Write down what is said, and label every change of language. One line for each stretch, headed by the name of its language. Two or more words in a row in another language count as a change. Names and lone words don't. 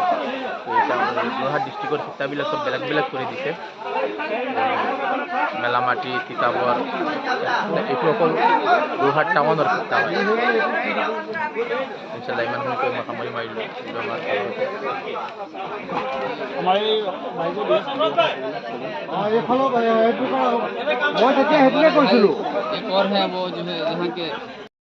Assamese: তো এটা যোৰহাট ডিষ্ট্ৰিক্টৰ ফিটাবিলাক চব বেলেগ বেলেগ কৰি দিছে। মেলামাটি, তিতাবৰ, এইটো অকল যোৰহাট টাউনৰ ফিটা হয়। ইনশাআল্লাহ ইমানখিনি কৈ মই সামৰি মাৰিলোঁ। আমাৰ এই
Hindi: एक और है वो जो है यहाँ के